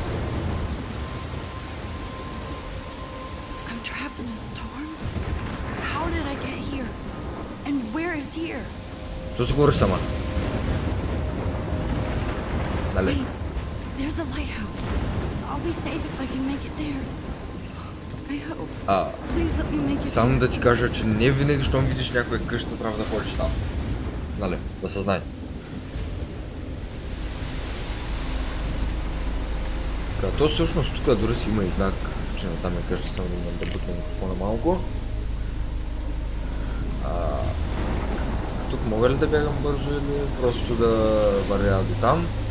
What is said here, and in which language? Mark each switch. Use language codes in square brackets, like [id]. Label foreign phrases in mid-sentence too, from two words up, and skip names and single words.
[en] I'm trapped in a storm? How did I get here? And where is here? [bg] Що се говориш сама? Дали. [en] Wait, there's the lighthouse. I'll be safe if I can make it there. I hope. Please let me make it. [bg] Само да ти кажа, че не винаги, щом видиш някоя къща, трябва да ходиш там. Нали, да се знае. То всъщност тук дори си има и знак, че на там е къща, само да бутна микрофона малко. Тук мога ли да бягам бързо или просто да вървя до там?